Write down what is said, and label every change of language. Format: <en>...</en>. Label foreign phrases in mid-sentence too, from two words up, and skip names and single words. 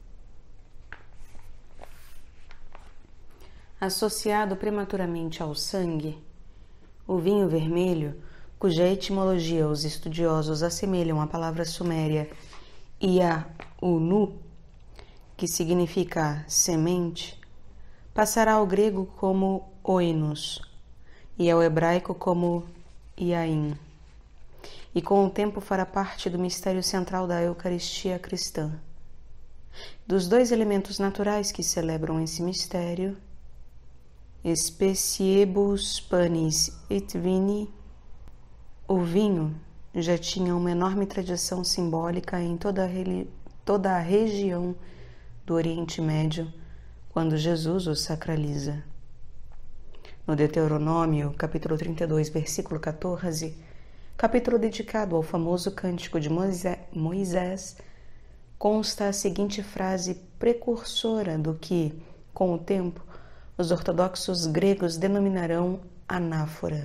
<pt>Associado prematuramente ao sangue, o vinho vermelho, cuja etimologia os estudiosos assemelham à palavra suméria Ia-unu, que significa semente, passará ao grego como oinos e ao hebraico como iaim, e com o tempo fará parte do mistério central da Eucaristia cristã. Dos dois elementos naturais que celebram esse mistério,</pt> <la>Speciebus panis et vini,</la> <pt>o vinho já tinha uma enorme tradição simbólica em toda a região do Oriente Médio, quando Jesus o sacraliza. No Deuteronômio, capítulo 32, versículo 14, capítulo dedicado ao famoso cântico de Moisés, consta a seguinte frase precursora do que, com o tempo, os ortodoxos gregos denominarão anáfora.</pt>